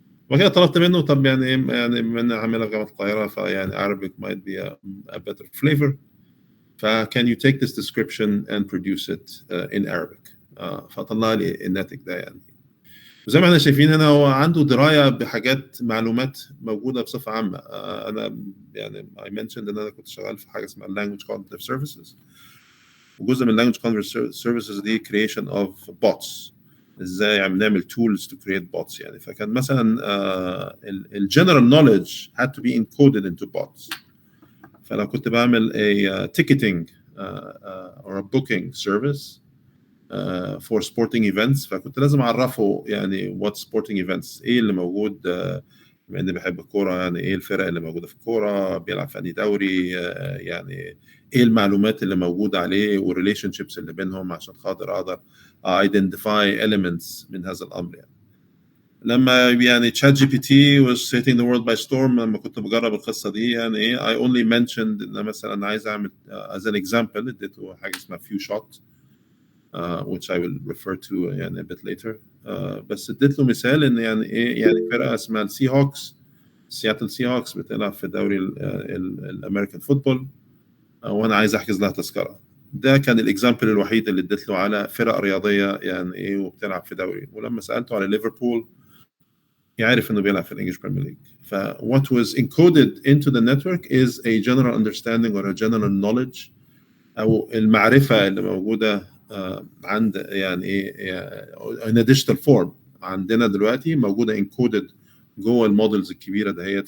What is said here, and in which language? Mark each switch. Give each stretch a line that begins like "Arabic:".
Arabic: وكده طلبت منه طب يعني من عاملها في جامعه القاهره فيعني
English: Arabic might be a better flavor. can you take this description and produce it in Arabic.
Arabic: فطلع لي الناتج ده يعني. وزي ما احنا شايفين هنا هو عنده درايه بحاجات معلومات موجوده بصفه عامه. انا يعني
English: I mentioned
Arabic: ان انا كنت شغال في حاجه اسمها
English: language cognitive services.
Arabic: وجزء من
English: language cognitive services دي creation of bots.
Arabic: ازاي عم نعمل
English: tools to create bots
Arabic: يعني. فكان مثلا ال
English: general knowledge had to be encoded into bots.
Arabic: فلو كنت بعمل
English: a ticketing or a booking service for sporting events
Arabic: فكنت لازم اعرفه يعني
English: what sporting events
Arabic: ايه اللي موجود بما اني بحب الكوره يعني ايه الفرق اللي موجوده في الكوره بيلعب في انهي دوري يعني ايه المعلومات اللي موجوده عليه والريليشن شيبس اللي بينهم عشان خاطر اقدر
English: identify elements
Arabic: من هذا الامر يعني. لما يعني تشات جي بي تي
English: was setting the world by storm
Arabic: لما كنت بجرب القصه دي يعني ايه
English: I only mentioned
Arabic: ان مثلا عايز اعمل
English: as an example
Arabic: اديته حاجه اسمها
English: few shot which I will refer to
Arabic: يعني
English: a bit later.
Arabic: بس اديت له مثال ان يعني ايه يعني فرقه اسمها السي هوكس سياتل سي هوكس بتلعب في دوري الامريكان فوتبول وانا عايز احجز لها تذكره. ده كان الاكزامبل الوحيد اللي اديت له على فرق رياضيه يعني ايه وبتلعب في دوري. ولما سالته على ليفربول يعرف انه بيلعب في الانجليش بريمير ليج.
English: ف what was encoded into the network is a general understanding or a general knowledge
Arabic: او المعرفه اللي موجوده عند يعني ايه
English: in a digital form
Arabic: عندنا دلوقتي موجوده
English: encoded
Arabic: جوه المودلز الكبيره دهيت.